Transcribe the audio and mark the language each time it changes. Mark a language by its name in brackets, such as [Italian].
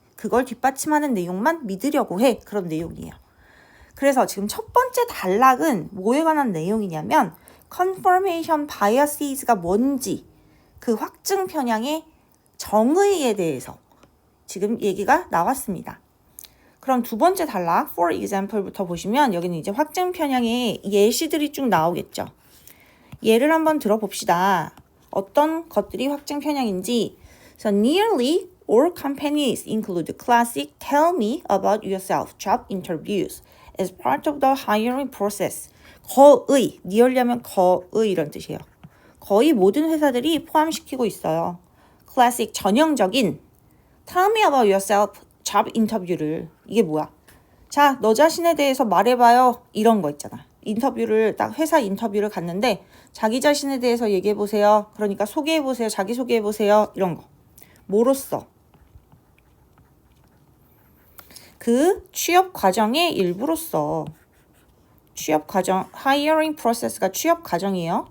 [Korean] 그걸 뒷받침하는 내용만 믿으려고 해. 그런 내용이에요. 그래서 지금 첫 번째 단락은 뭐에 관한 내용이냐면 confirmation biases가 뭔지 그 확증 편향의 정의에 대해서 지금 얘기가 나왔습니다. 그럼 두 번째 단락 for example부터 보시면 여기는 이제 확증 편향의 예시들이 쭉 나오겠죠. 예를 한번 들어봅시다. 어떤 것들이 확증 편향인지. [English] So nearly all companies include classic tell me about yourself job interviews as part of the hiring process. [Korean] 거의, nearly하면 거의 이런 뜻이에요. 거의 모든 회사들이 포함시키고 있어요. classic 전형적인 [English] tell me about yourself [Korean] job 인터뷰를. 이게 뭐야? 자, 너 자신에 대해서 말해봐요. 이런 거 있잖아. 인터뷰를 딱 회사 인터뷰를 갔는데 자기 자신에 대해서 얘기해보세요. 그러니까 소개해보세요. 자기소개해보세요. 이런 거. 뭐로써? 그 취업 과정의 일부로서. 취업 과정, hiring process가 취업 과정이에요.